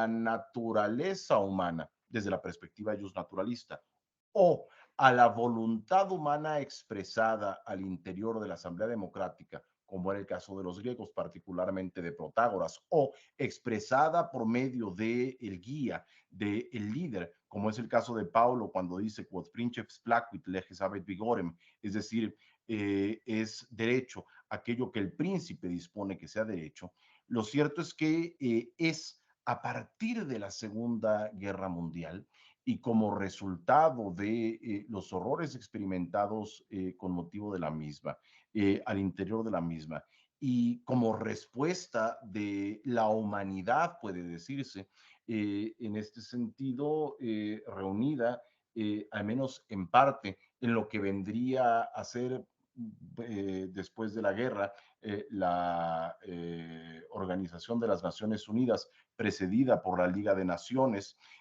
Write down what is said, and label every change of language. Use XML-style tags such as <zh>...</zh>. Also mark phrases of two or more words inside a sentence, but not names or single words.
<es>naturaleza humana, desde la perspectiva justnaturalista, o a la voluntad humana expresada al interior de la Asamblea Democrática, como era el caso de los griegos, particularmente de Protágoras, o expresada por medio del guía, del líder, como es el caso de Paulo cuando dice</es> <la>quod princeps placuit leges habet vigorem,</la> <es>es decir, es derecho, aquello que el príncipe dispone que sea derecho. Lo cierto es que es a partir de la Segunda Guerra Mundial y como resultado de los horrores experimentados con motivo de la misma, al interior de la misma, y como respuesta de la humanidad, puede decirse, en este sentido, reunida, al menos en parte, en lo que vendría a ser después de la guerra, la Organización de las Naciones Unidas, precedida por la Liga de Naciones,</es>